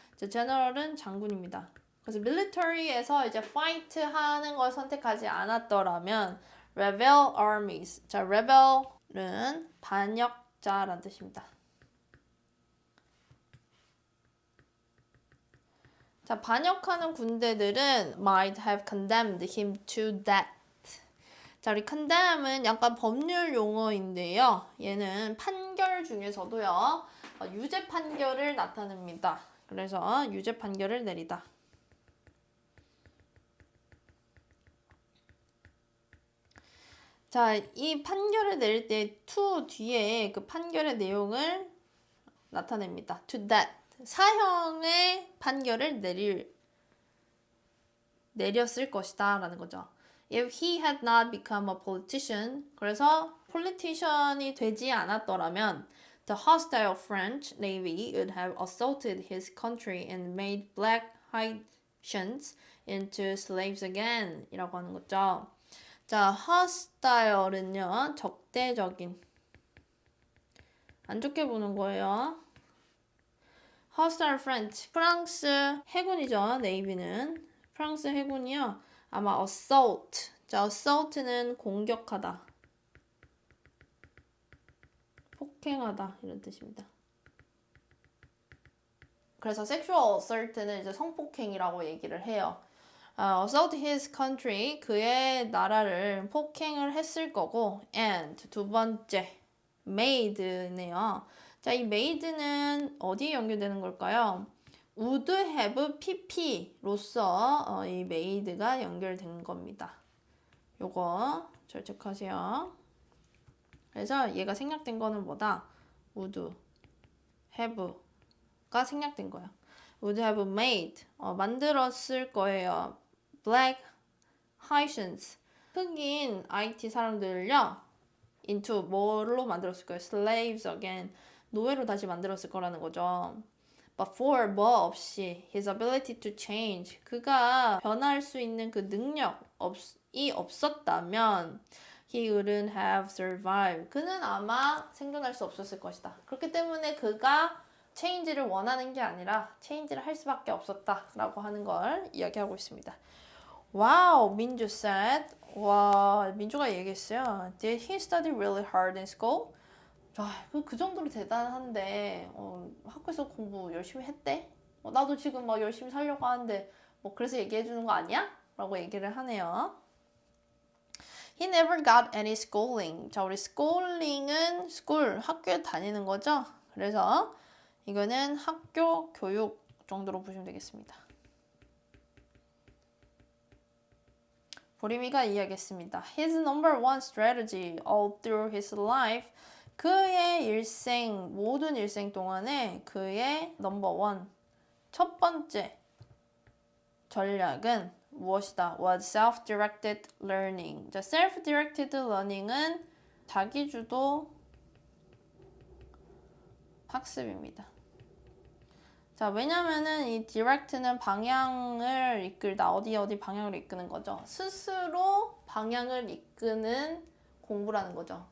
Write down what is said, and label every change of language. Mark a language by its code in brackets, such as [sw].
[ko] 자, general은 장군입니다. 그래서 military에서 이제 fight 하는 걸 선택하지 않았더라면 [en] rebel armies. [ko] 자, rebel은 반역자라는 뜻입니다. 자, 반역하는 군대들은 [en] might have condemned him to death. [ko] 자, 우리 condemn은 약간 법률 용어인데요. 얘는 판결 중에서도요, 유죄 판결을 나타냅니다. 그래서 유죄 판결을 내리다. 자, 이 판결을 내릴 때 to 뒤에 그 판결의 내용을 나타냅니다. [en] to death. [ko] 사형의 판결을 내렸을 것이다 라는 거죠. [en] If he had not become a politician. [ko] 그래서 politician이 되지 않았더라면 [en] The hostile French navy would have assaulted his country and made black Haitians into slaves again [ko] 이라고 하는 거죠. 자, hostile은요, 적대적인. 안 좋게 보는 거예요. hostile French, 프랑스 해군이죠, 네이비는. 프랑스 해군이요, 아마 assault. 자, assault는 공격하다. 폭행하다 이런 뜻입니다. 그래서 sexual assault는 이제 성폭행이라고 얘기를 해요. [en] assault his country, [ko] 그의 나라를 폭행을 했을 거고, and 두 번째 made네요. 자, 이 made는 어디에 연결되는 걸까요? would have pp로서 이 made가 연결된 겁니다. 요거 잘 체크하세요. 그래서 얘가 생략된 거는 뭐다? would have가 생략된 거야. would have made 만들었을 거예요. black Haitians 흑인 IT 사람들을요 into 뭐로 만들었을 거예요? slaves again 노예로 다시 만들었을 거라는 거죠. [en] But for [ko] 뭐 없이 [en] his ability to change [ko] 그가 변할 수 있는 그 능력이 없었다면 [en] he wouldn't have survived [ko] 그는 아마 생존할 수 없었을 것이다. 그렇기 때문에 그가 체인지를 원하는 게 아니라 체인지를 할 수밖에 없었다라고 하는 걸 이야기하고 있습니다. 와우, 민주 said. 와, 민주가 얘기했어요. [en] Did he study really hard in school? [ko] 그 정도로 대단한데 학교에서 공부 열심히 했대? 나도 지금 막 열심히 살려고 하는데 뭐 그래서 얘기해 주는 거 아니야? 라고 얘기를 하네요. [en] He never got any schooling. [ko] 자, 우리 schooling은 school, 학교에 다니는 거죠. 그래서 이거는 학교 교육 정도로 보시면 되겠습니다. 보리미가 이야기했습니다. [en] His number one strategy all through his life. [ko] 그의 일생, 모든 일생 동안에 그의 number one, 첫 번째 전략은 무엇이다? [en] Was self-directed learning. [ko] 자, self-directed learning은 자기주도 학습입니다. 자, 왜냐면은 이 direct는 방향을 이끌다. 어디 방향을 이끄는 거죠. 스스로 방향을 이끄는 공부라는 거죠.